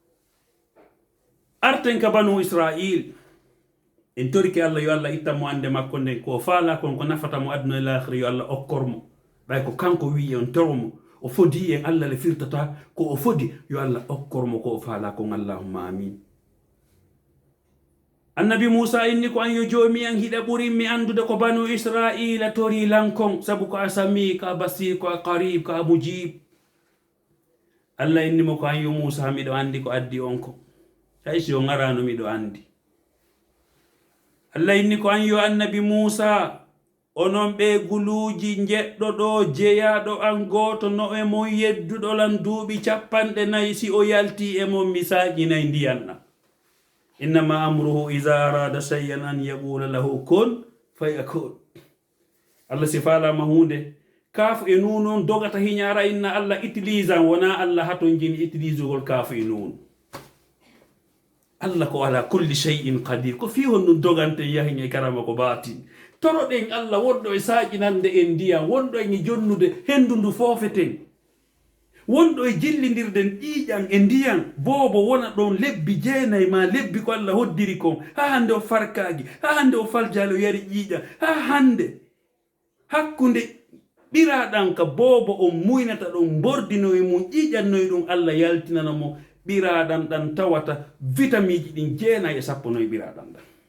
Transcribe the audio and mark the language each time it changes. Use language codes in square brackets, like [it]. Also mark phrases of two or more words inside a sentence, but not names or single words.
[ff] arten ka banu Israil en torike Allah yo Allah ittanmo ande makko nden, ko faala kon ko nafata mo aduna e lahira yo Allah okkormo. ɓay ko kanko wi on toromo o fodi en Allah le firtata ko o fodi, yo Allah okkormo ko o faala kon. [ar] اللهم آمين. [ff] annabi Musa inni ko an yo joomi an hiɗa ɓurinmi andude ko banu Israila tori lankon, sabu ko a sami, ko a basir, ko a qarib, ko a mujib. Allah innimo ko an yo Musa miɗo andi ko addi on ko, hay si o garano miɗo andi. Allah inni ko an yo annabi Musa, onon ɓe guluuji jeɗɗo ɗo jeyaɗo an goto no e mon yedduɗo lan duuɓi 40 si o yalti e mon mi saƴinayi ndiyanna. [ar] إنما أمره إذا أراد شيئا أن يقول له كن فيكون. [ff] Allah si falama hunde kaafu e nun on dogata hiñara inna Allah utilise an, wona Allah haton jini utilisegol kaafu e nun. [ar] Allah ko على كل شيء قدير, [ff] ko fi hon nun dogante yahin e karama ko batin. toroɗen Allah wonɗo e saƴinande en ndiyam, wonɗo e jonnude hendu ndu fofeten, wonɗo e jillidirden ƴiiƴan e ndiyam. boobo wona ɗon lebbi 9 ma lebbi ko Allah hoddiri kon, ha hande o farkaji, ha hande o faljali o yari ƴiiƴan, ha hande hakkunde ɓiraɗan ka boobo on muynata ɗon bordinoye mum ƴiiƴannoye ɗum Allah yaltinana mo ɓiraɗan ɗan tawata vitamiji ɗin 9 e 10 ɓiraɗan ɗan.